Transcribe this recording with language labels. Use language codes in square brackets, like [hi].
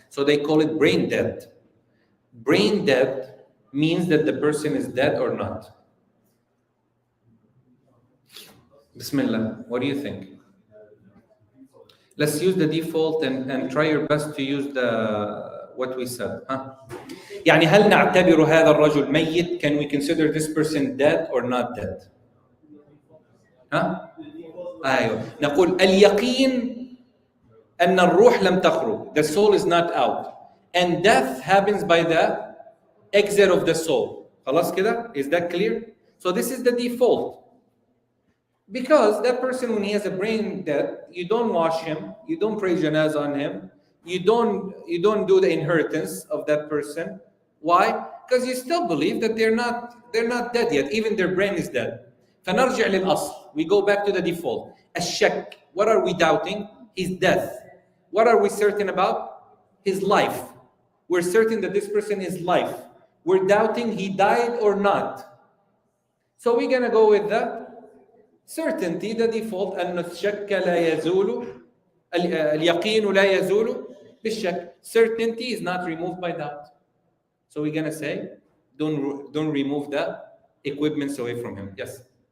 [en] So they call it brain dead. Brain dead means that the person is dead or not. Bismillah, what do you think? Let's use the default and try your best to use what we said. [ar] يعني هل نعتبر هذا الرجل ميت? [en] Can we consider this person dead or not dead? [ar] أيوة. نقول اليقين أن الروح لم تخرج. [en] The soul is not out. And death happens by the exit of the soul. [ar] خلاص كده? [en] Is that clear? So this is the default. Because that person, when he has a brain death, you don't wash him, you don't pray janazah on him, you don't do the inheritance of that person. Why? Because you still believe that they're not dead yet, even their brain is dead. [ar] فنرجع للأصل. [en] We go back to the default. [ar] الشك. [en] What are we doubting? His death. What are we certain about? His life. We're certain that this person is life. We're doubting he died or not. So we're gonna go with the certainty, the default. [ar] أن الشك لا يزول اليقين لا يزول بالشك. [en] Certainty is not removed by doubt. So we're gonna say, don't remove the equipments away from him. Yes.